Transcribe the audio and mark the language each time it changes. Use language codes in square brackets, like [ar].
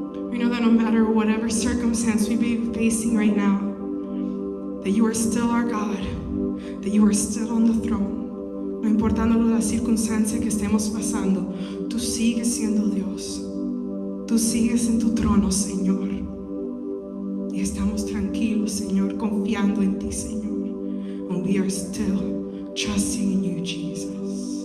[en] We know that no matter whatever circumstance we be facing right now, that you are still our God, that you are still on the throne. [es] No importando la circunstancia que estemos pasando, tú sigues siendo Dios. Tú sigues en tu trono, Señor. Y estamos tranquilos, Señor, confiando en ti, Señor. [en] And we are still trusting in you, Jesus.